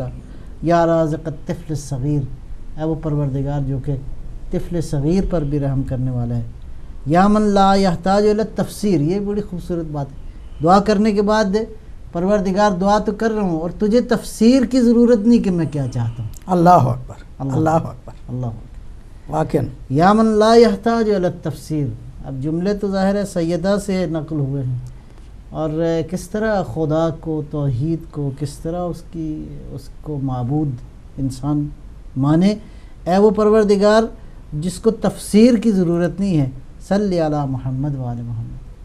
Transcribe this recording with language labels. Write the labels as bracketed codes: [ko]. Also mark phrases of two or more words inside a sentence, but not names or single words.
[ar] یا رازق الطفل الصغیر، [ur] اے وہ پروردگار جو کہ طفل صغیر پر بھی رحم کرنے والا ہے. [ar] یا من لا یحتاج الی التفسیر، [ur] یہ بڑی خوبصورت بات ہے. دعا کرنے کے بعد پروردگار دعا تو کر رہا ہوں اور تجھے تفسیر کی ضرورت نہیں کہ میں کیا چاہتا ہوں. [ar] اللہ اکبر اللہ اکبر اللہ اکبر. [ur] واقعا [ar] یا من لا یحتاج الی التفسیر. [ur] اب جملے تو ظاہر ہے سیدہ سے نقل ہوئے ہیں، اور کس طرح خدا کو، توحید کو، کس طرح اس کو معبود انسان مانے. اے وہ پروردگار جس کو تفسیر کی ضرورت نہیں ہے، [ar] صلی علی محمد وعلی محمد.